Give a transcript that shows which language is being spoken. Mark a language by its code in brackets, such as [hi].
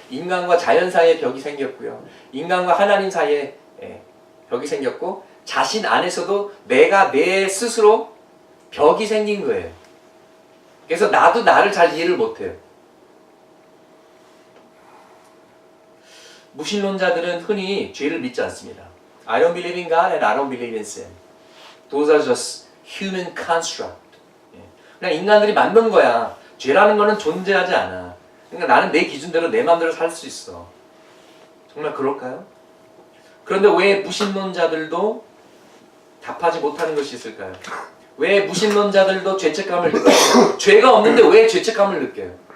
[ko] 인간과 자연 사이에 벽이 생겼고요. 인간과 하나님 사이에 벽이 생겼고 자신 안에서도 내가 내 스스로 벽이 생긴 거예요. 그래서 나도 나를 잘 이해를 못해요. 무신론자들은 흔히 죄를 믿지 않습니다. [en] I don't believe in God and I don't believe in sin. Those are just human construct. [ko] 그냥 인간들이 만든 거야. 죄라는 거는 존재하지 않아. 그러니까 나는 내 기준대로 내 마음대로 살 수 있어. 정말 그럴까요? 그런데 왜 무신론자들도 답하지 못하는 것이 있을까요? 왜 무신론자들도 죄책감을 느껴요? 죄가 없는데 왜 죄책감을 느껴요?